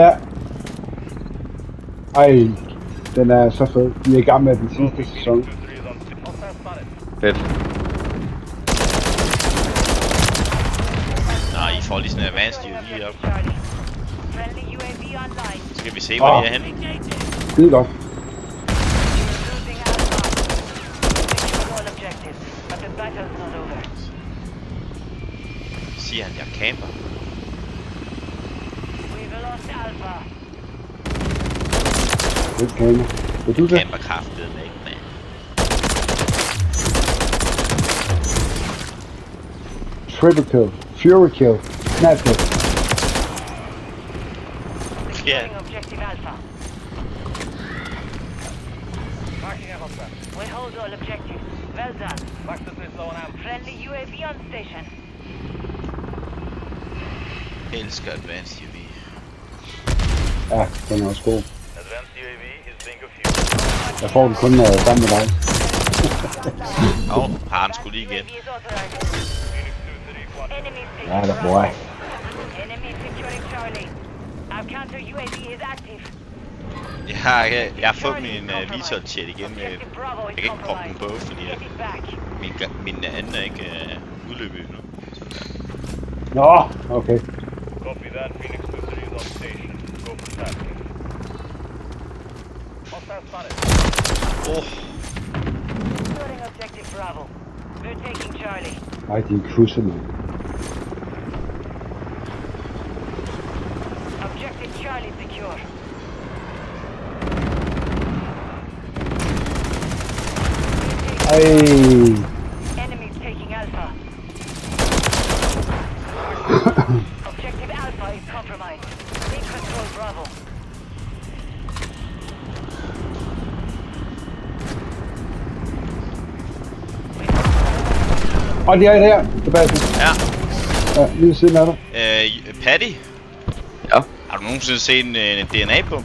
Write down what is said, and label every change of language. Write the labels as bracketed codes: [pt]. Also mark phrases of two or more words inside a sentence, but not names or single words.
[da] Ja. Ej, den er så fed. Vi er i gang med den sidste sæson. Fedt. Nå, I får lige sådan en [en] advanced UAV [da] op. [en] Friendly UAV online. [da] Så skal vi se, hvor de er henne. Skide godt. [en] Losing Alpha. Secure all objectives, but the battle's not over. [da] Siger han, jeg camper. [en] We've lost Alpha. [da] Det kan jeg. Vil du det? Camper kraftet med ikke, mand. [en] Triple kill. Fury kill. Snap kill. [da] Ja, [en] Securing objective Alpha. We hold all objectives. Well done. Friendly UAV on station. [da] elsker [en] advanced UAV. [da] Ja, den er også god. Jeg får den kun sammen med dig. Har han sgu lige igen. [en] UAV is authorized. Enemy [da] Ja, [en] taking [da] der boy. [en] Enemy securing Charlie. Our counter UAV is active. [da] Jeg har fået min Vitold chat igen. Jeg kan ikke proppe den på, fordi [en] Get it back. [da] min anden er ikke udløbet endnu. Nå, okay. [en] Copy that. Phoenix 2-3 is on station. Go for tasking. Hostile spotted. Securing objective Bravo. We're taking Charlie. [da] Ej, de er krydset, mand. [en] Objective Charlie secure. [da] Ej, [en] Enemies taking Alpha. Objective Alpha is compromised. Take control Bravo. [da] og de er der, Sebastian. Ja. Ja, lige ved siden af dig. Patty, Ja. har du nogensinde set en DNA-pump?